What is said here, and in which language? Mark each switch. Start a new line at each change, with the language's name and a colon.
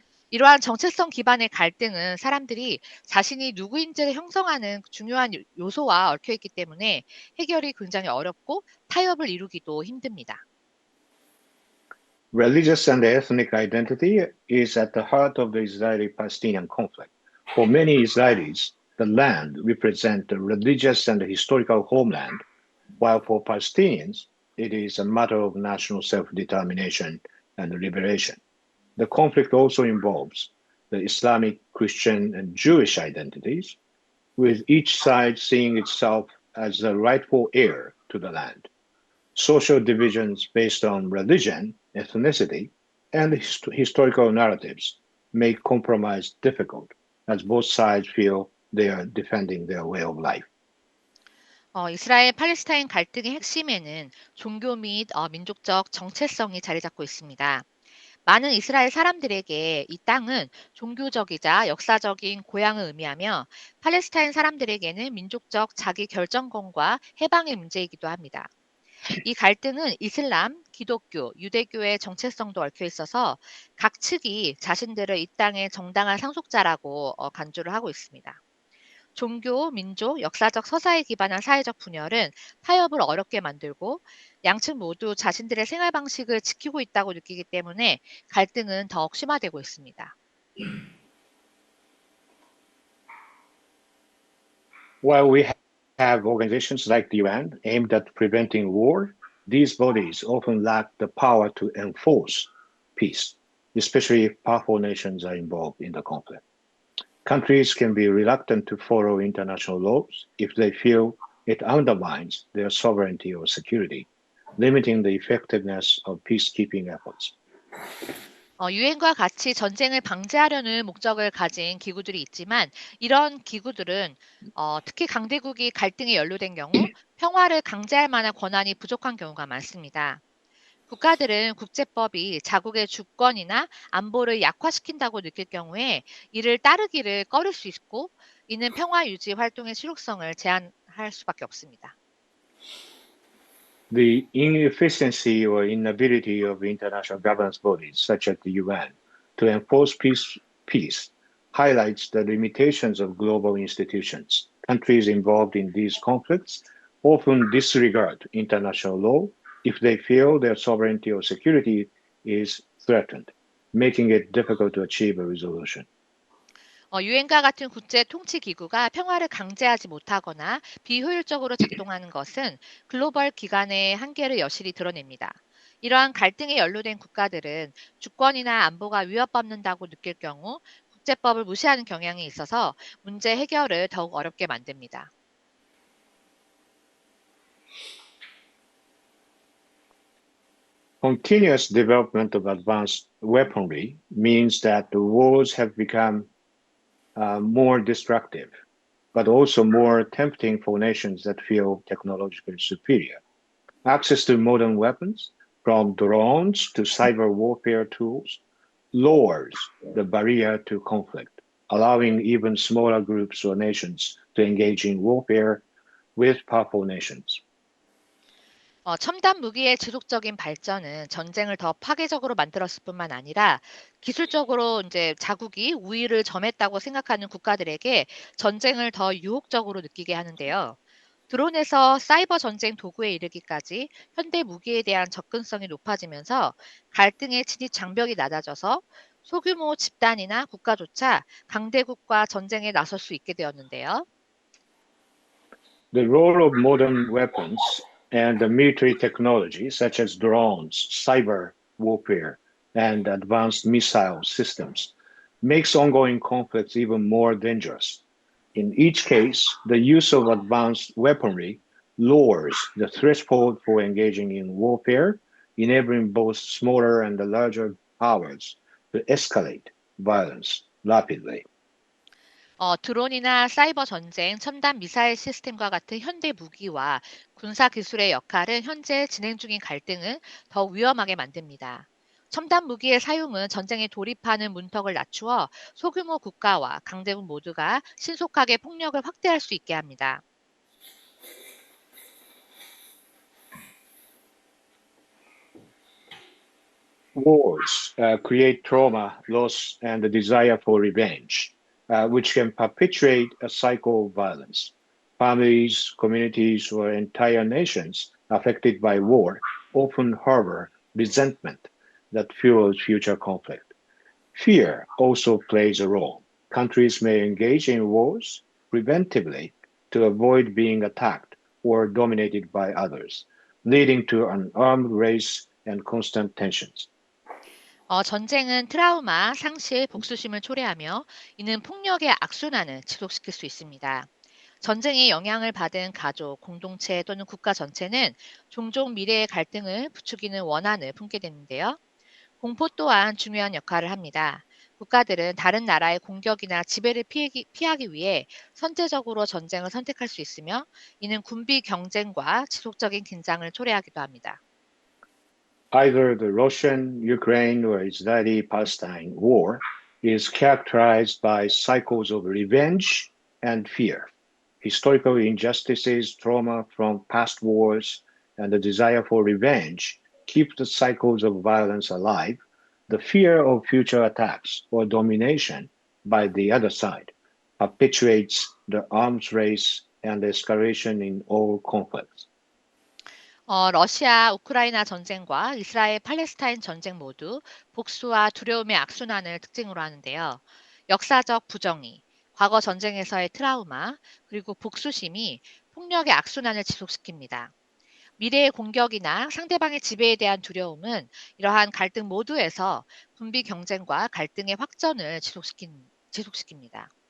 Korean: 이러한 정체성 기반의 갈등은 사람들이 자신이 누구인지를 형성하는 중요한 요소와 얽혀 있기 때문에 해결이 굉장히 어렵고 타협을 이루기도 힘듭니다.
English: Religious and ethnic identity is at the heart of the Israeli-Palestinian conflict. For many Israelis, the land represents the religious and historical homeland, while for Palestinians, it is a matter of national self-determination and liberation. The conflict also involves the Islamic, Christian, and Jewish identities, with each side seeing itself as the rightful heir to the land. Social divisions based on religion, ethnicity, and historical narratives make compromise difficult, as both sides feel they are defending their way of life.
Korean: 이스라엘 팔레스타인 갈등의 핵심에는 종교 및 민족적 정체성이 자리 잡고 있습니다. 많은 이스라엘 사람들에게 이 땅은 종교적이자 역사적인 고향을 의미하며 팔레스타인 사람들에게는 민족적 자기 결정권과 해방의 문제이기도 합니다. 이 갈등은 이슬람, 기독교, 유대교의 정체성도 얽혀 있어서 각 측이 자신들을 이 땅의 정당한 상속자라고 간주를 하고 있습니다. 종교, 민족, 역사적 서사에 기반한 사회적 분열은 타협을 어렵게 만들고 양측 모두 자신들의 생활 방식을 지키고 있다고 느끼기 때문에 갈등은 더욱 심화되고 있습니다.
English: While we have organizations like the UN aimed at preventing war, these bodies often lack the power to enforce peace, especially if powerful nations are involved in the conflict. Countries can be reluctant to follow international laws if they feel it undermines their sovereignty or security, limiting the effectiveness of peacekeeping efforts.
Korean: 유엔과 같이 전쟁을 방지하려는 목적을 가진 기구들이 있지만 이런 기구들은 특히 강대국이 갈등에 연루된 경우 평화를 강제할 만한 권한이 부족한 경우가 많습니다. 국가들은 국제법이 자국의 주권이나 안보를 약화시킨다고 느낄 경우에 이를 따르기를 꺼릴 수 있고 이는 평화 유지 활동의 실효성을 제한할 수밖에 없습니다.
English: The inefficiency or inability of international governance bodies, such as the UN, to enforce peace highlights the limitations of global institutions. Countries involved in these conflicts often disregard international law if they feel their sovereignty or security is threatened, making it difficult to achieve a resolution.
Korean: 유엔과 같은 국제 통치 기구가 평화를 강제하지 못하거나 비효율적으로 작동하는 것은 글로벌 기관의 한계를 여실히 드러냅니다. 이러한 갈등에 연루된 국가들은 주권이나 안보가 위협받는다고 느낄 경우 국제법을 무시하는 경향이 있어서 문제 해결을 더욱 어렵게 만듭니다.
English: Continuous development of advanced weaponry means that the wars have become more destructive, but also more tempting for nations that feel technologically superior. Access to modern weapons, from drones to cyber warfare tools, lowers the barrier to conflict, allowing even smaller groups or nations to engage in warfare with powerful nations.
Korean: 첨단 무기의 지속적인 발전은 전쟁을 더 파괴적으로 만들었을 뿐만 아니라 기술적으로 이제 자국이 우위를 점했다고 생각하는 국가들에게 전쟁을 더 유혹적으로 느끼게 하는데요. 드론에서 사이버 전쟁 도구에 이르기까지 현대 무기에 대한 접근성이 높아지면서 갈등의 진입 장벽이 낮아져서 소규모 집단이나 국가조차 강대국과 전쟁에 나설 수 있게 되었는데요.
English: The role of modern weapons and the military technology, such as drones, cyber warfare, and advanced missile systems, makes ongoing conflicts even more dangerous. In each case, the use of advanced weaponry lowers the threshold for engaging in warfare, enabling both smaller and larger powers to escalate violence rapidly.
Korean: 드론이나 사이버 전쟁, 첨단 미사일 시스템과 같은 현대 무기와 군사 기술의 역할은 현재 진행 중인 갈등을 더욱 위험하게 만듭니다. 첨단 무기의 사용은 전쟁에 돌입하는 문턱을 낮추어 소규모 국가와 강대국 모두가 신속하게 폭력을 확대할 수 있게 합니다.
English: Wars create trauma, loss, and the desire for revenge, which can perpetuate a cycle of violence. Families, communities, or entire nations affected by war often harbor resentment that fuels future conflict. Fear also plays a role. Countries may engage in wars preventively to avoid being attacked or dominated by others, leading to an armed race and constant tensions.
Korean: 전쟁은 트라우마, 상실, 복수심을 초래하며 이는 폭력의 악순환을 지속시킬 수 있습니다. 전쟁의 영향을 받은 가족, 공동체 또는 국가 전체는 종종 미래의 갈등을 부추기는 원한을 품게 되는데요. 공포 또한 중요한 역할을 합니다. 국가들은 다른 나라의 공격이나 지배를 피하기 위해 선제적으로 전쟁을 선택할 수 있으며 이는 군비 경쟁과 지속적인 긴장을 초래하기도 합니다.
English: Either the Russian, Ukraine, or Israeli-Palestine war is characterized by cycles of revenge and fear. Historical injustices, trauma from past wars, and the desire for revenge keep the cycles of violence alive. The fear of future attacks or domination by the other side perpetuates the arms race and escalation in all conflicts.
Korean: 러시아 우크라이나 전쟁과 이스라엘 팔레스타인 전쟁 모두 복수와 두려움의 악순환을 특징으로 하는데요. 역사적 부정의, 과거 전쟁에서의 트라우마, 그리고 복수심이 폭력의 악순환을 지속시킵니다. 미래의 공격이나 상대방의 지배에 대한 두려움은 이러한 갈등 모두에서 군비 경쟁과 갈등의 확전을 지속시킵니다.